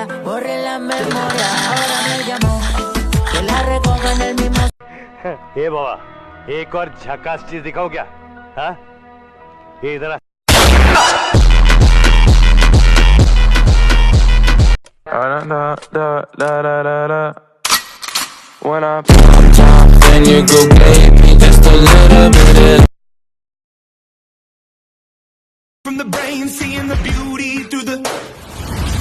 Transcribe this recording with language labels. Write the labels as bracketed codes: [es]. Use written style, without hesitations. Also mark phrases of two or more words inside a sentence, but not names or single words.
[es] Borre la memoria. Ahora me llamó. Que la recoja en el mismo. [hi] ए बाबा एक और झकास चीज दिखाओ क्या हाँ ये इधर आ। [en] When I pop top, then you go baby, just a little bit of. From the brain, seeing the beauty through the